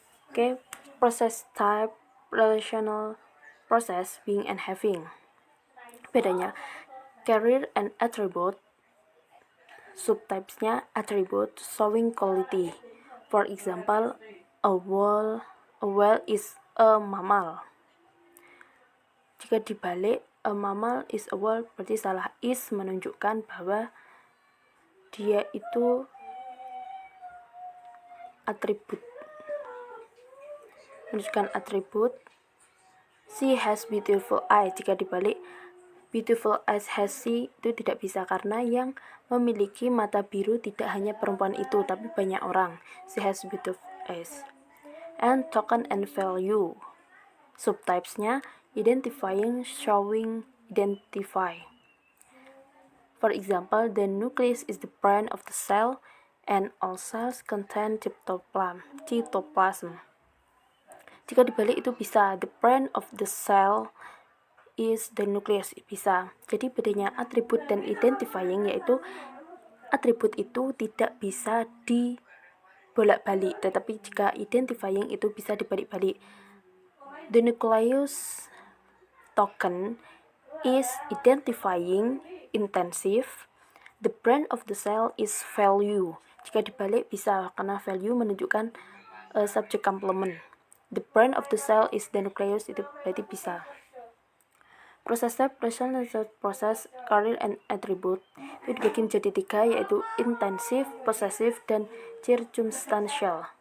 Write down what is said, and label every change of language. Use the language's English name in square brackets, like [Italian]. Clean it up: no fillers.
[English] Okay, process type, relational process, being and having. Bedanya, carrier and attribute, subtypesnya attribute showing quality. For example, a whale is a mammal. [Indonesian] Jika dibalik, [English] a mammal is a whale, [Indonesian] berarti salah. Is menunjukkan bahwa dia itu atribut. Menunjukkan atribut. [English] She has beautiful eyes. [Indonesian] Jika dibalik, [English] beautiful eyes has she [Indonesian] itu tidak bisa karena yang memiliki mata biru tidak hanya perempuan itu tapi banyak orang. [English] She has beautiful eyes. And token and value. Subtypesnya identifying, showing, identify. For example, the nucleus is the brain of the cell, and all cells contain cytoplasm. [Indonesian] Jika dibalik itu bisa, [English] the brain of the cell is the nucleus, bisa. [Indonesian] Jadi bedanya atribut dan identifying yaitu atribut itu tidak bisa dibolak-balik, tetapi jika identifying itu bisa dibalik-balik. [English] The nucleus token is identifying intensive. The brain of the cell is value. [Indonesian] Jika dibalik bisa, karena value menunjukkan subject complement. [English] The brain of the cell is the nucleus, [Indonesian] itu berarti bisa. Proses personalized proses, [English] career and attribute [Indonesian] itu dibagi menjadi 3, yaitu intensif, possessive, dan circumstantial.